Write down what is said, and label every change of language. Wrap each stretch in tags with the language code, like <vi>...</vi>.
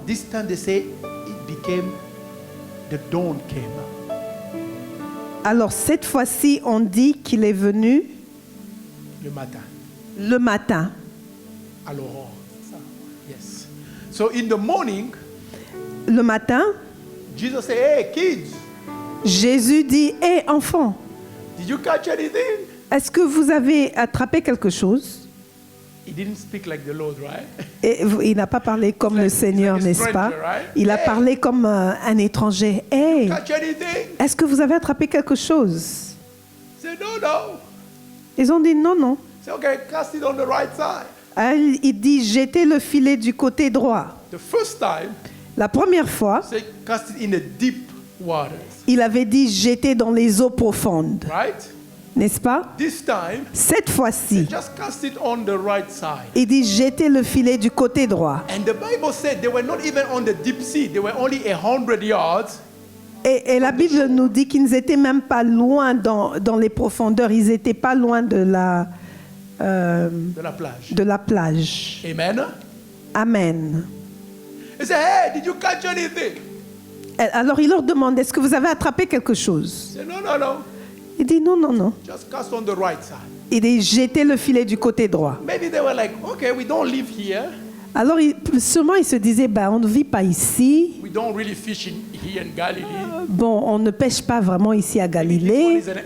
<en>this time they say it became, the dawn came.</en> <fr>alors cette fois-ci, on dit qu'il est venu Le matin. le matin. À l'aurore.</fr> <en>Yes. So in the morning,</en> <fr>Le matin,</fr> <en>Jesus said, hey kids,</en> <fr>Jésus dit, hé enfants,</fr> <en>did you catch anything?</en> <fr>est-ce que vous avez attrapé quelque chose?</fr> <en>He didn't speak like the Lord, right?</en> <fr>Et il n'a pas parlé comme le Seigneur,</fr> <en>like a</en> <fr>n'est-ce pas?</fr> <en>stranger, right?</en> <fr>Il a</fr> <en>Hey.</en> <fr>parlé comme un étranger. Hé,</fr> <en>Catch anything?</en> <fr>est-ce que vous avez attrapé quelque chose?</fr> <en>He said, no, no.</en> <fr>Ils ont dit non, non.</fr> <en>He said, okay, cast it on the right side.</en> <fr>Ah, il dit jetez le filet du côté droit.</fr> <en>The first time,</en> <fr>La première fois,</fr> <en>he said, cast it in the deep waters,</en> <fr>il avait dit jetez dans les eaux profondes,</fr> <en>right?</en> <fr>n'est-ce pas?</fr> <en>This time,</en> <fr>Cette fois-ci,</fr> <en>just cast it on the right side.</en> <fr>il dit jetez le filet du côté droit.</fr> <en>And the Bible said they were not even on the deep sea. They were only 100 yards</en> <fr>Et la Bible nous dit qu'ils n'étaient même pas loin dans les profondeurs. Ils n'étaient pas loin de la de la plage. Amen. Amen.</fr> <en>He said, hey, did you catch anything?</en> <fr>Alors il leur demande, est-ce que vous avez attrapé quelque chose?</fr> <en>He said, no, no, no.</en> <fr>Il dit non, non, non.</fr> <en>Just cast on the right side.</en> <fr>Il dit, jetez le filet du côté droit.</fr> <en>Maybe they were like, okay, we don't live here.</en> <fr>Alors sûrement ils se disaient, bah, on ne vit pas ici.</fr> <en>We don't really fish here in Galilee.</en> <fr>Bon, on ne pêche pas vraiment ici à Galilée.</fr>